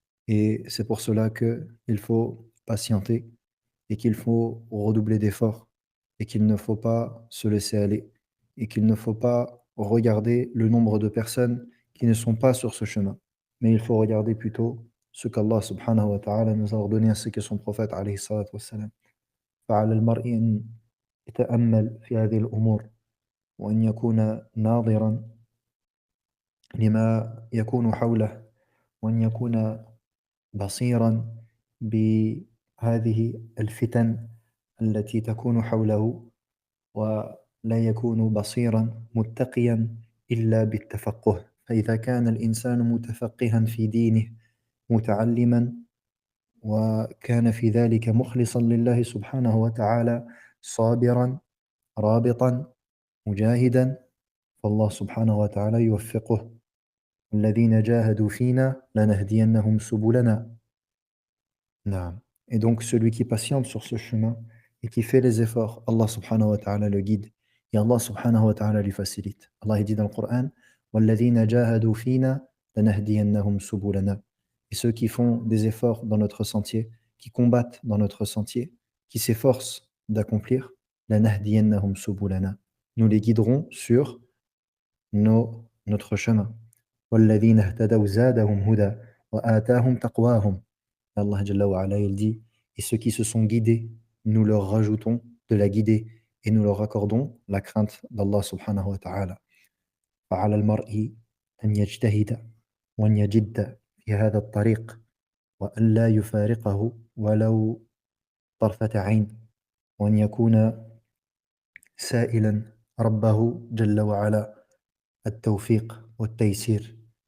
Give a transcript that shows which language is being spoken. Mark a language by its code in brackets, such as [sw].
[fr] Et c'est pour cela qu'il faut patienter et qu'il faut redoubler d'efforts et qu'il ne faut pas se laisser aller et qu'il ne faut pas regarder le nombre de personnes qui ne sont pas sur ce chemin. Mais il faut regarder plutôt ce qu'Allah subhanahu wa ta'ala nous a ordonné ainsi que son prophète alayhi salatu wassalam. [ar] فعلى المرء أن يتأمل في هذه الأمور وأن يكون ناظرا لما يكون حوله وأن يكون بصيرا بهذه الفتن التي تكون حوله ولا يكون بصيرا متقيا إلا بالتفقه فإذا كان الإنسان متفقها في دينه متعلما وكان في ذلك مخلصا لله سبحانه وتعالى صابرا رابطا مجاهدا فالله سبحانه وتعالى يوفقه الذين جاهدوا فينا لنهدينهم سبلنا. Naam. [fr] Et donc celui qui patiente sur ce chemin et qui fait les efforts, Allah subhanahu wa ta'ala le guide et Allah subhanahu wa ta'ala lui facilite. Allah il dit dans le Coran [ar] وَالَّذِينَ جَاهَدُوا فِينَا لَنَهْدِيَنَّهُمْ سُبُلَنَا. [fr] Et ceux qui font des efforts dans notre sentier, qui combattent dans notre sentier, qui s'efforcent d'accomplir, [ar] لَنَهْدِيَنَّهُمْ سُبُلَنَا. [fr] Nous les guiderons sur notre chemin. [ar] وَالَّذِينَ اهْتَدَوْا زَادَهُمْ هُدًى وَآتَاهُمْ تَقْوَاهُم. [fr] Allah Jalla wa ala, il dit, et ceux qui se sont guidés, nous leur rajoutons de la guidée et nous leur accordons la crainte d'Allah subhanahu wa ta'ala. [ar] فعلى المرء أن يجتهد وأن يجد في هذا الطريق وأن لا يفارقه ولو طرفة عين وأن يكون سائلا ربه جل وعلا التوفيق والتيسير.